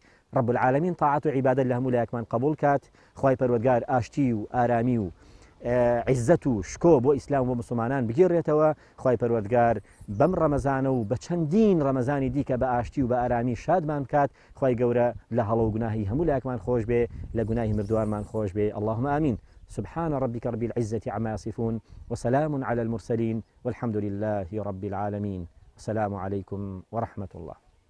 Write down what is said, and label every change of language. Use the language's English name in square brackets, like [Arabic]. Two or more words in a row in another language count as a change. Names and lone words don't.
[Arabic] رب العالمین [Central Kurdish] تاعات و عیبادەت لە هەموو لایەکمان قبول کات. خوای پەروەردگار ئاشتی و ئارامی و عزت و شکۆ بۆ ئیسلام و مسلمانان بگێڕێتەوە. خوای پەروەردگار بەم ڕەمەزانە و بە چەندین ڕەمەزانی دیکە بە ئاشتی و بە ئارامی شادمان بکات. خوای گەورە لە هەڵە و گوناهی هەموو لایەکمان خۆش بێ، لە گوناهی مردوانمان خۆش بێ. [Arabic] اللهم آمين. سبحان ربك رب العزة عما يصفون وسلام على المرسلين والحمد لله رب العالمين. السلام عليكم ورحمة الله.